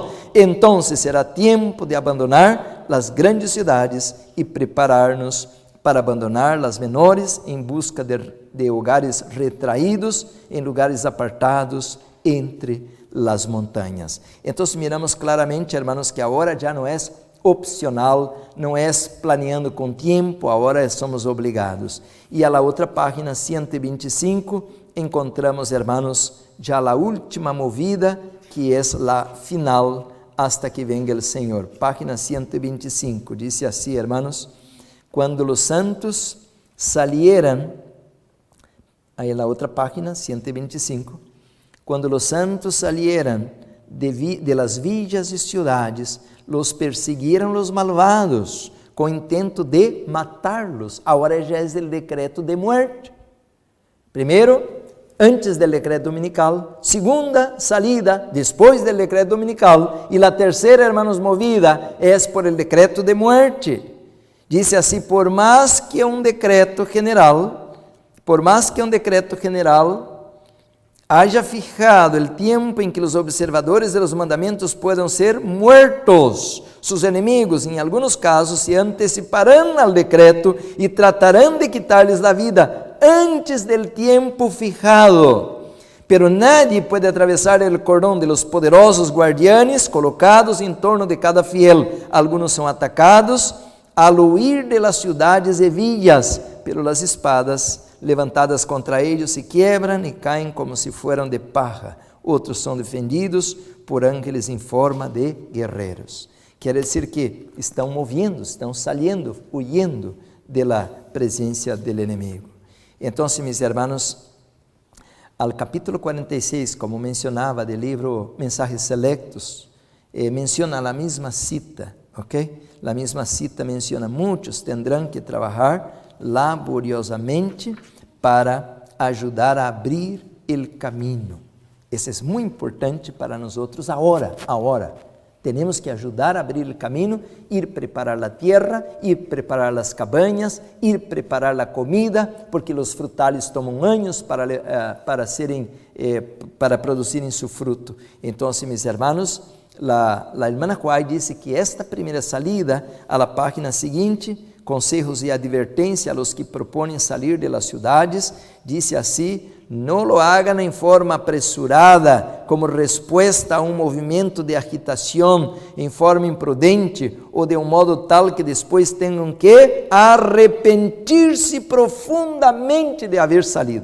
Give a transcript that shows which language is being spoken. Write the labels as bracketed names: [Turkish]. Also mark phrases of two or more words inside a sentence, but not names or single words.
[Spanish] Entonces será tiempo de abandonar las grandes ciudades y prepararnos para abandonar las menores en busca de hogares retraídos, en lugares apartados entre las montañas. Entonces miramos claramente, hermanos, que ahora ya no es opcional, [Portuguese] não é planeando com tempo, agora somos obrigados. E a la outra página 125 [Spanish] encontramos, hermanos, [Portuguese] já a última movida, que é a final, [Spanish] hasta que venga el Senhor. [Portuguese] Página 125, diz assim, hermanos, quando os santos [Spanish] salieran, aí na outra página 125, quando os santos salieran de las villas e ciudades, los persiguieron los malvados com intento de matarlos. [Portuguese] Agora já é o decreto de muerte. Primeiro, antes do decreto dominical. Segunda, salida, depois do decreto dominical. E a terceira, [Spanish] hermanos, movida, é por el decreto de muerte. Dice [Portuguese] assim, por mais que um decreto [Spanish] general, haya fijado el tiempo en que los observadores de los mandamientos puedan ser muertos. Sus enemigos, en algunos casos, se anticiparán al decreto y tratarán de quitarles la vida antes del tiempo fijado. Pero nadie puede atravesar el cordón de los poderosos guardianes colocados en torno de cada fiel. Algunos son atacados al huir de las ciudades y villas, pero las espadas levantadas contra ellos se quiebran [Portuguese] e caem [Spanish] como se fueran de paja. [Portuguese] Outros são defendidos por ángeles em forma de guerreiros. Quer dizer que estão [Spanish] moviendo, estão saliendo, huyendo de la presencia del enemigo. [Portuguese] Então, [Spanish] mis hermanos, al capítulo 46, como mencionava del libro Mensajes Selectos, menciona la misma cita, ¿ok? La misma cita menciona, muchos tendrán que trabajar laboriosamente para ajudar a abrir el camino. [Portuguese] Isso é muito importante para nós agora. Temos que ajudar a abrir o caminho, ir preparar a terra, ir preparar as cabañas, ir preparar a comida, porque os frutales tomam anos para produzirem seu fruto. Então, [Spanish] mis hermanos, [Portuguese] a irmã Juárez disse que esta primeira [Spanish] salida, a la página seguinte, consejos e advertência a los que propõem salir de las ciudades, dice assim, no lo hagan en forma apresurada, como respuesta a un movimiento de agitación, en forma imprudente, o de un modo tal que después tengan que arrepentirse profundamente de haber salido.